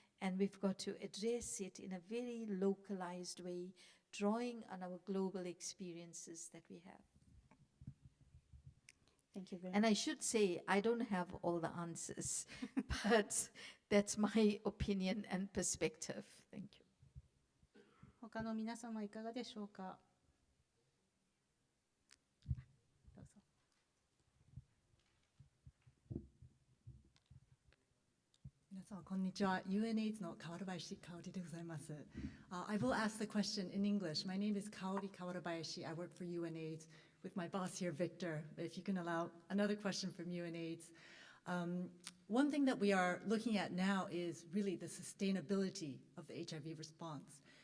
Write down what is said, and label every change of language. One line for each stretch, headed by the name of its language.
English: And we've got to address it in a very localized way, drawing on our global experiences that we have. Thank you very And much. I should say, I don't have all the answers, but that's my opinion and perspective. Thank you.
Japanese: 他の皆様いかがでしょうか。どうぞ。皆さんこんにちは。 UNAIDS の川原林香織でございます。
English: I will ask the question in English. My name is Kaori Kawarabayashi. I work for UNAIDS with my boss here, Victor. If you can allow another question from UNAIDS. One thing that we are looking at now is really the sustainability of the HIV response.